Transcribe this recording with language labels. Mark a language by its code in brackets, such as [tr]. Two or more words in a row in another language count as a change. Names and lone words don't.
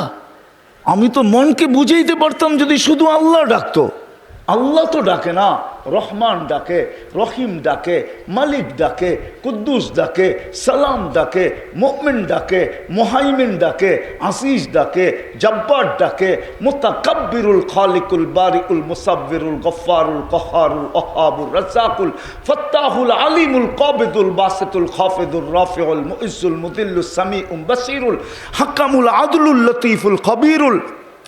[bn] আমি তো মনকে বুঝাইতে পারতাম যদি শুধু আল্লাহ ডাকতো। আল্লাহ তো ডাকে না, রহমান ডাকে, রহিম ডাকে, মালিক ডাকে, কুদ্দুস ডাকে, সালাম ডাকে, মুমিন ডাকে, মুহাইমিন ডাকে, আসিস ডাকে, জব্বার ডাকে, মুতাকাব্বিরুল খালিকুল বারিউল মুসাব্বিরুল গফফারুল কহারুল ওহাবুর রাজ্জাকুল ফাত্তাহুল আলিমুল কাবিদুল বাসিতুল খাফিদুর রাফিউল মুইজ্জুল মুদিল্লুস সামিউল বাসিরুল হাকামুল আদলুল লতীফুল খবীরুল